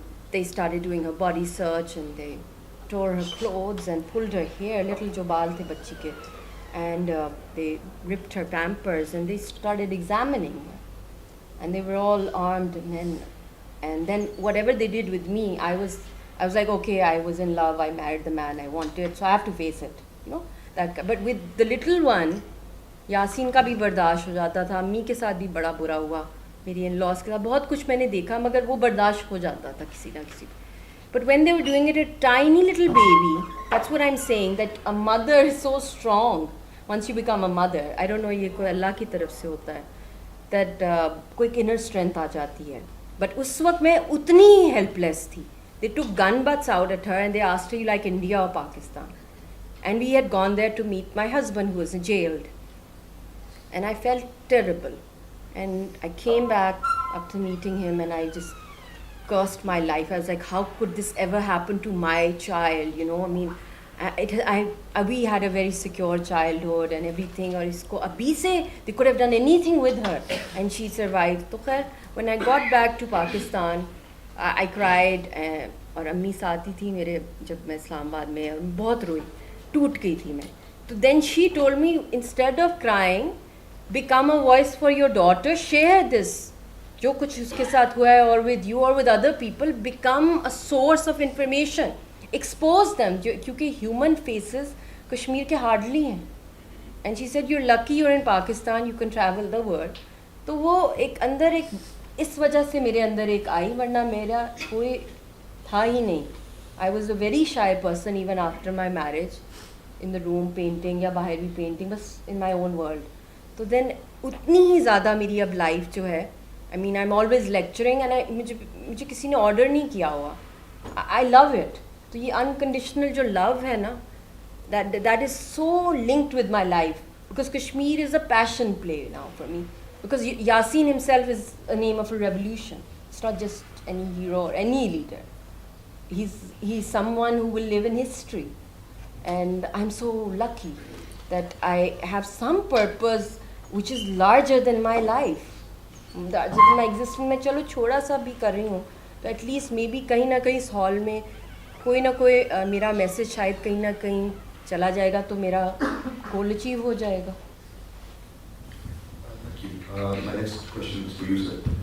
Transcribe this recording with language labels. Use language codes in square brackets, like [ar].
[en] they started doing her body search, and they tore her clothes and pulled her hair, little [ur] jo baal the bachchi ke, [en] and they ripped her pampers, and they started examining her, and they were all armed men. And then whatever they did with me, I was like, okay, I was in love, I married the man I wanted, so I have to face it, you know. But with the little one, [ur] Yasin کا بھی برداشت ہو جاتا تھا, امی کے ساتھ بھی بڑا برا ہوا, میری ان لاس کے ساتھ بہت کچھ میں نے دیکھا, مگر وہ برداشت ہو جاتا تھا کسی نہ کسی. [en] But when they were doing it, a tiny little baby, that's what I'm saying, that a mother is so strong once you become a mother. I don't know, [ur] یہ کوئی اللہ کی طرف سے ہوتا ہے, that کوئی inner strength آ جاتی ہے. But اس وقت میں اتنی ہیلپ لیس تھی. [en] They took gun butts out at her and they asked her, you like India or Pakistan? And we had gone there to meet my husband who was jailed. And I felt terrible. And I came back after meeting him and I just cursed my life. I was like, how could this ever happen to my child? You know, I mean, we had a very secure childhood and everything, [ur] اور اس کو ابھی سے [en] they could have done anything with her and she survived. [ur] تو خیر [en] when I got back to Pakistan I cried [ur] اور امی ساتھ ہی تھی میرے جب میں اسلام آباد میں, اور بہت روئی, ٹوٹ گئی تھی میں. [en] تو then she told me instead of crying become a voice for your daughter, share this [ur] جو کچھ اس کے ساتھ ہوا ہے, اور [en] with you or with other people, become a source of information, expose them, کیونکہ human faces Kashmir کے hardly ہیں. And she said you're lucky you're in Pakistan, you can travel the world. [ur] تو وہ ایک اندر ایک اس وجہ سے میرے اندر ایک آئی, ورنہ میرا کوئی تھا ہی نہیں. [en] I was a very shy person even after my marriage, in the room painting [ur] یا باہر بھی [en] painting, بس in my own world. [ur] تو دین اتنی ہی زیادہ میری اب لائف جو ہے, [en] I mean I'm always lecturing and [ur] مجھے کسی نے آرڈر نہیں کیا ہوا. [en] I love it. [ur] تو یہ [en] unconditional جو love ہے نا, that is so linked with my life, because Kashmir is a passion play now for me, because Yasin himself is a name of a revolution. It's not just any hero or any leader. He's someone who will live in history, and I'm so lucky that I have some purpose which is larger than my life. [ur] جب میں existing میں چلو چھوڑا سا بھی کر رہی ہوں, تو [en] at least may be [ur] کہیں نہ کہیں اس ہال میں کوئی نہ کوئی میرا میسج شاید کہیں نہ کہیں چلا جائے گا, تو میرا گول اچیو ہو جائے گا. [en] My next question is for you, sir.